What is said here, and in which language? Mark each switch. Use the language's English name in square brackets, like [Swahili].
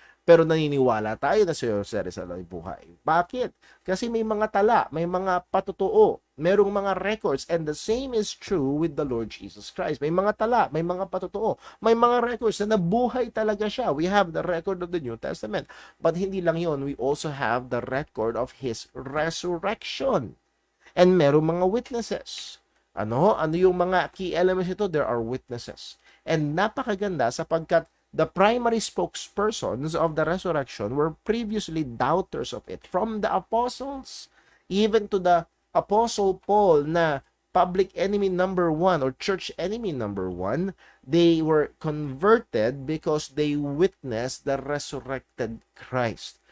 [Filipino] Pero naniniwala tayo na si Jose Rizal ay buhay. Bakit? Kasi may mga tala, may mga patutuo, merong mga records, [English] and the same is true with the Lord Jesus Christ. [Filipino] May mga tala, may mga patutuo, may mga records na nabuhay talaga siya. [English] We have the record of the New Testament. But [Filipino] hindi lang yon, [English] we also have the record of His resurrection. [Filipino] And merong mga witnesses. Ano yung mga key elements ito? [English] There are witnesses. And [Filipino] napakaganda sapagkat [English] the primary spokespersons of the resurrection were previously doubters of it. From the apostles, even to the apostle Paul na public enemy number 1 or church enemy number 1, they were converted because they witnessed the resurrected Christ.